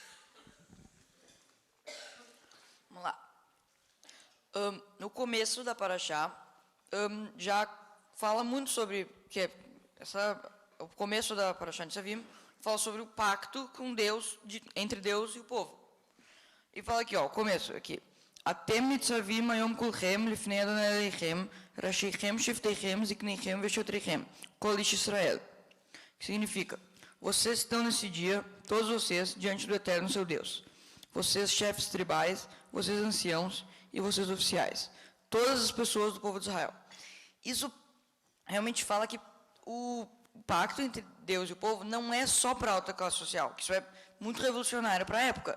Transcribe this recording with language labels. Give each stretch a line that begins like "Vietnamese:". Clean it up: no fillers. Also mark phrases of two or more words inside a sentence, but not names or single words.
Portuguese: Vamos lá. No começo da Parashá, já fala muito sobre que o começo da Parashá Nitzavim fala sobre o pacto com Deus, entre Deus e o povo. E fala aqui, ó, o começo aqui.
Hebrew: אתם נצבים היום כולכם לפני אדוני אלוהיכם, ראשיכם, שבטיכם, זקניכם, ושוטריכם, כל איש ישראל.
Portuguese: Que significa, vocês estão nesse dia, todos vocês, diante do Eterno seu Deus. Vocês, chefes tribais, vocês, anciãos e vocês, oficiais. Todas as pessoas do povo de Israel. Isso realmente fala que o pacto entre Deus e o povo não é só para a alta classe social, que isso é muito revolucionário para a época.